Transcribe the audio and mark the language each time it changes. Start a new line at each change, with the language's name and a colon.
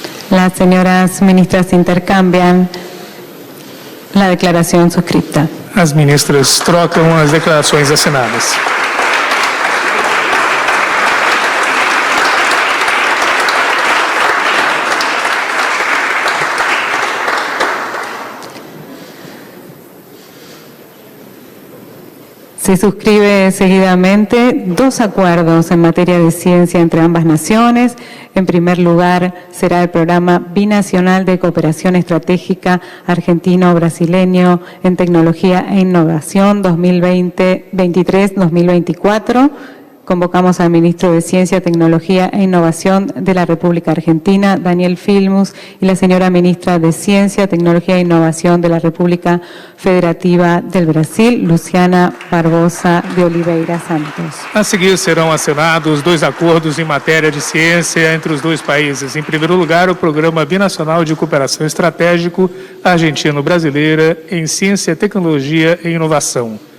Spanish: Las señoras ministras intercambian la declaración suscripta.
Portuguese: As ministras trocam as declarações assinadas.
Spanish: Se suscribe seguidamente 2 acuerdos en materia de ciencia entre ambas naciones. En primer lugar, será el programa binacional de cooperación estratégica argentino-brasileño en tecnología e innovación 2023-2024. convocamos al ministro de Ciencia, Tecnología e Innovación de la República Argentina, Daniel Filmus, y la señora ministra de Ciencia, Tecnología e Innovación de la República Federativa del Brasil, Luciana Barbosa de Oliveira Santos.
Portuguese: A seguir serão assinados 2 acordos em matéria de ciência entre os 2 países. Em primeiro lugar, o Programa Binacional de Cooperação Estratégico Argentino-Brasileira em Ciência, Tecnologia e Inovação.